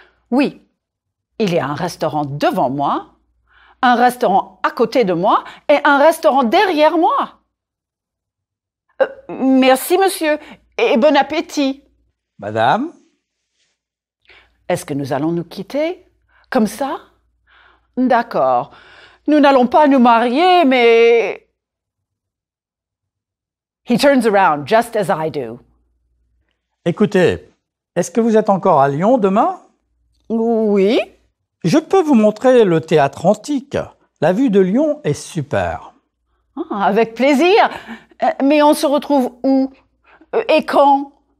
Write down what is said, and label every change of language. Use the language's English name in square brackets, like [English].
[French] Oui, il y a un restaurant devant moi, un restaurant à côté de moi et un restaurant derrière moi. Merci, monsieur, et bon appétit. Madame? Est-ce que nous allons nous quitter? Comme ça? D'accord. Nous n'allons pas nous marier, mais... [English] He turns around just as I do. [French] Écoutez, est-ce que vous êtes encore à Lyon demain? Oui. Je peux vous montrer le théâtre antique. La vue de Lyon est super. Ah, avec plaisir. Mais on se retrouve où? Et quand?